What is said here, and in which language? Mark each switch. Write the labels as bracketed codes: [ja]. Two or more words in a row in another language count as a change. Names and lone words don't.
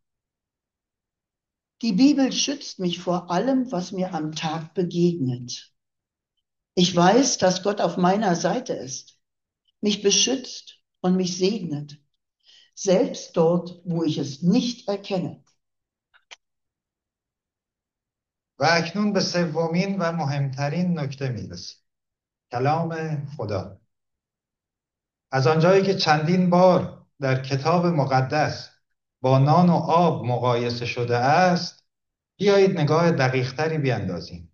[de] Die Bibel schützt mich vor allem, was mir am Tag begegnet. Ich weiß, dass Gott auf meiner Seite ist, mich beschützt und mich segnet, selbst dort, wo ich es nicht erkenne. [fa] و اکنون به سومین و مهمترین نکته میرسیم: کلام خدا. از آنجایی که چندین بار در کتاب مقدس با نان و آب مقایسه شده است، بیایید نگاه دقیق‌تری بیندازیم.